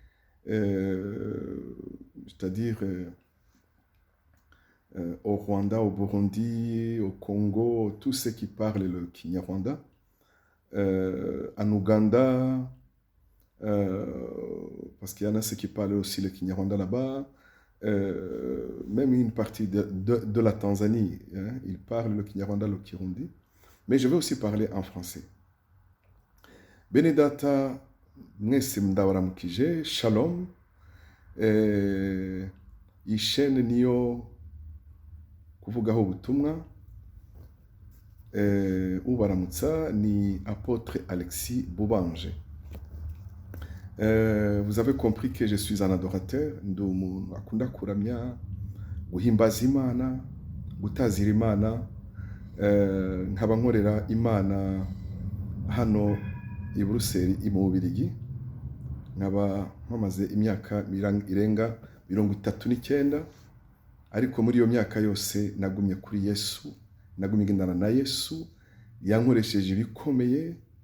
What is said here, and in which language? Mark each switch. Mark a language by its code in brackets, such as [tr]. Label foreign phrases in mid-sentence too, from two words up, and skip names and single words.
[fr] c'est-à-dire au Rwanda, au Burundi, au Congo, tous ceux qui parlent le Kinyarwanda, en Ouganda, parce qu'il y en a ceux qui parlent aussi le Kinyarwanda là-bas, même une partie de la Tanzanie, hein, ils parlent le Kinyarwanda, le Kirundi, mais je vais aussi parler en français. [rw] Benedata mwese ndabaramukije, shalom. Iyi shene niyo kuvugaho ubutumwa. Ubaramutsa ni apôtre Alexis Boubange. [fr] Vous avez compris que je suis un adorateur, [rw] ndi umuntu akunda kuramya, guhimbaza Imana, gutazira Imana, nkaba nkorera Imana hano i Buruseli mu Bubiligi, nkaba mpamaze imyaka irenga 39, ariko muri iyo myaka yose nagumye kuri Yesu, nagumye ngendana na Yesu, yankoresheje ibikomeye.